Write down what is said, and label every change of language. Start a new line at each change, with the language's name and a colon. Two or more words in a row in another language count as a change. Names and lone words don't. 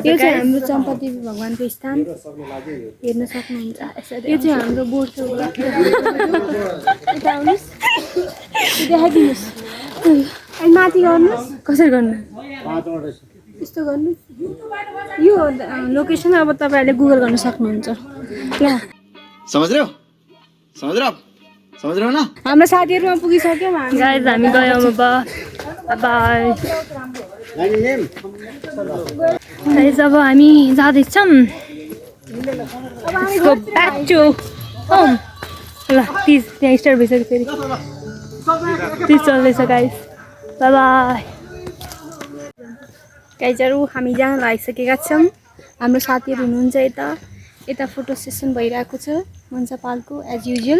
Nepali: यो चाहिँ हाम्रो चम्पादेवी भगवानको स्थान हेर्न सक्नुहुन्छ। यो चाहिँ हाम्रो बोर्ड छ उता। यता आउनुहोस्, देखाइदिनुहोस्। अनि माथि गर्नुहोस्। कसरी गर्नु? यस्तो गर्नु। यो लोकेसन अब तपाईँहरूले गुगल गर्न सक्नुहुन्छ। ल
Hindi: समझ रहे हो? समझ रहे हो? समझ रहे हो ना?
Nepali: हाम्रो साथीहरूमा पुगिसक्यौँ हामी। गाइस हामी गयौँ अब। बाई। गाइस अब हामी जाँदैछौँ।
English: Let's go back to home.
Nepali: ल 30 त्यहाँ स्टार्ट भइसक्यो फेरि। 30 चल्दैछ गाइस। बाई बाई। गाइजहरू हामी जान लागिसकेका छौँ। हाम्रो साथीहरू हुनुहुन्छ यता। यता फोटो सेसन भइरहेको छ मनिषा पालको
English: as usual.